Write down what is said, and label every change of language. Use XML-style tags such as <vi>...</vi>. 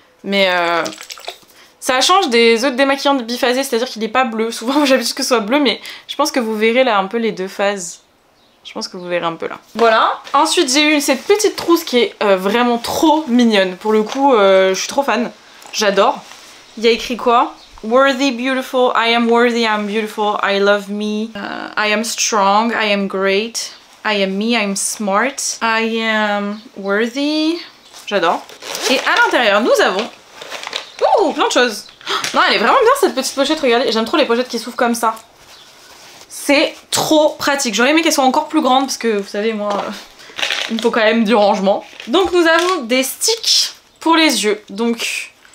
<fr>Mais ça change des autres démaquillants biphasés, c'est-à-dire qu'il est pas bleu. Souvent j'ai l'habitude que ce soit bleu mais je pense que vous verrez là un peu les deux phases. Je pense que vous verrez un peu là. Voilà. Ensuite j'ai eu cette petite trousse qui est vraiment trop mignonne. Pour le coup je suis trop fan. J'adore. Il y a écrit quoi ?</fr> <en>Worthy, beautiful, I am worthy, I am beautiful, I love me, I am strong, I am great, I am me, I am smart, I am worthy.</en> <fr>J'adore. Et à l'intérieur, nous avons plein de choses. Non, elle est vraiment bien cette petite pochette, regardez. J'aime trop les pochettes qui s'ouvrent comme ça. C'est trop pratique. J'aurais aimé qu'elle soit encore plus grande parce que vous savez, moi, il me faut quand même du rangement. Donc nous avons des sticks pour les yeux. Donc...</fr>